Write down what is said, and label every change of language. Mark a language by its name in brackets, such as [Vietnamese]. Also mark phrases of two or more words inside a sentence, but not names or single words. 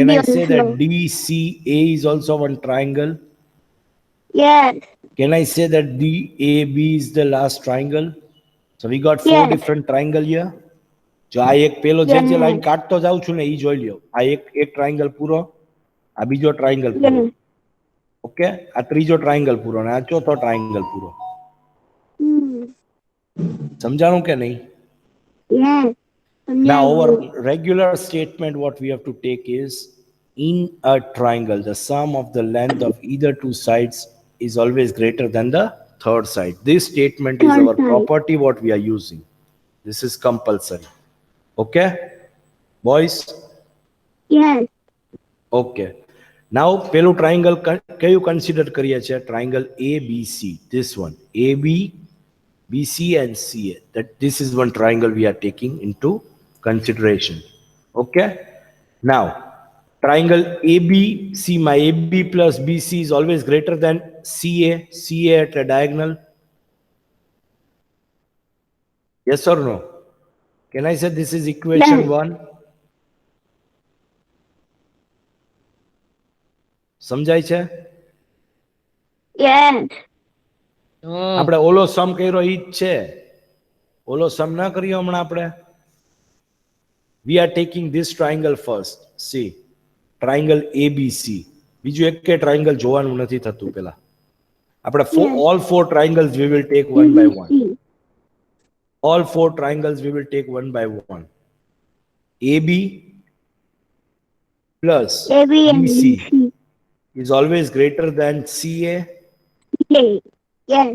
[English] can I say also. that DCA is also one triangle? Yes. Can I say that DAB is the last triangle? So we got four Yes. different triangle here. [Gujarati] જો આ એક પેલો જે [English] Yes. [Gujarati] લાઈન કાઢતો જાઉં છું ને ઈ જોઈ લ્યો. આ એક ટ્રાયંગલ પૂરો, આ બીજો ટ્રાયંગલ પૂરો. [English] Yes. [Gujarati] ઓકે, આ ત્રીજો ટ્રાયંગલ પૂરો અને આ ચોથો ટ્રાયંગલ પૂરો. Hmm. સમજાણું કે નહીં? [English] Yes. Now our regular statement what we have to take is in a triangle the sum of the length of either two sides is always greater than the third side. This statement is Third our side. property what we are using. This is compulsory. Okay boys? Yes. Okay. Now [Gujarati] પેલું triangle કયું consider કરીએ છીએ? [English] Triangle ABC. This one AB, BC and CA. That this is one triangle we are taking into consideration. Okay. Now triangle ABC, my AB plus BC is always greater than CA. CA at a diagonal. Yes or no? Can I say this is equation Yes. 1? [Gujarati] સમજાય છે? [English] Yes. No. [Gujarati] આપણે ઓલો સમ કર્યો ઈ જ છે. ઓલો સમ ના કર્યો હમણાં આપણે. [English] We are taking this triangle first. See, triangle ABC. [Gujarati] બીજું એક triangle જોવાનું નથી થતું પેલા. આપણે [English] Yes. all four triangles we will take one by one. ABC. All four triangles we will take one by one. AB plus AB and BC BC. is always greater than CA. Yes.